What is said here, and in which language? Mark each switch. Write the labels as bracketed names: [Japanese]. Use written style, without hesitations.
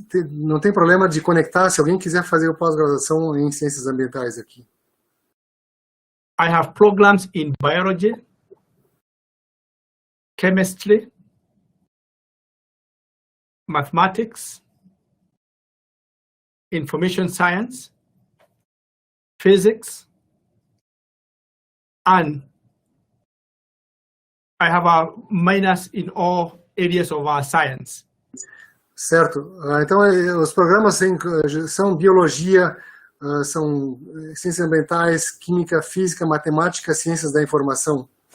[Portuguese] Não tem problema de conectar, se alguém quiser fazer o pós-graduação em ciências ambientais aqui. [English] I have programs in biology, chemistry, mathematics, information science, physics, and I have a minors in all areas of our science. [Portuguese] Certo. Então, os programas são biologia, são ciências ambientais, química, física, matemática, ciências da informação.